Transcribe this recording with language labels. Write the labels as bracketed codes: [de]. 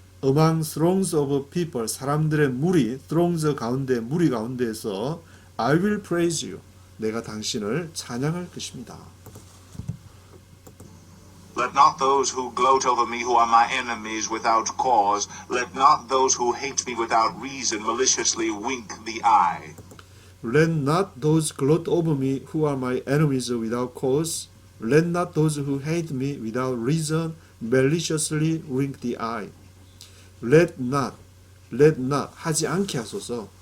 [en] Among throngs of people, [ko] 사람들의 무리, [en] throngs [ko] 가운데, 무리 가운데에서 [en] I will praise you. [ko] 내가 당신을 찬양할 것입니다. [en] Let not those who gloat over me who are my enemies without cause, let not those who hate me without reason maliciously wink the eye. Let not those gloat over me who are my enemies without cause. Let not those who hate me without reason maliciously wink the eye. [ko] Let not 하지 않게 하소서.